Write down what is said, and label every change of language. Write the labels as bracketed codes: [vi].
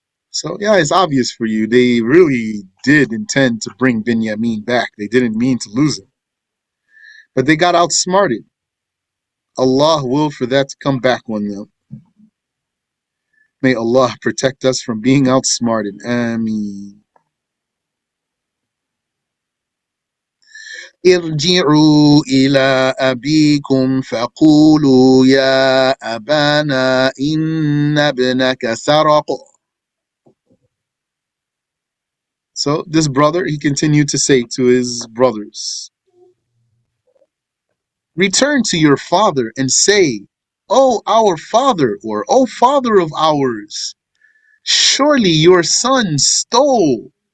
[en] So yeah, it's obvious for you. They really did intend to bring Binyamin back. They didn't mean to lose him. But they got outsmarted. Allah willed for that to come back on them. May Allah protect us from being outsmarted. Ameen. [ar] ارجعوا إلى أبيكم فقولوا يا أبانا إن ابنك سرق. [en] So this brother, he continued to say to his brothers, return to your father and say, "O our father," or "O father of ours, surely your son stole.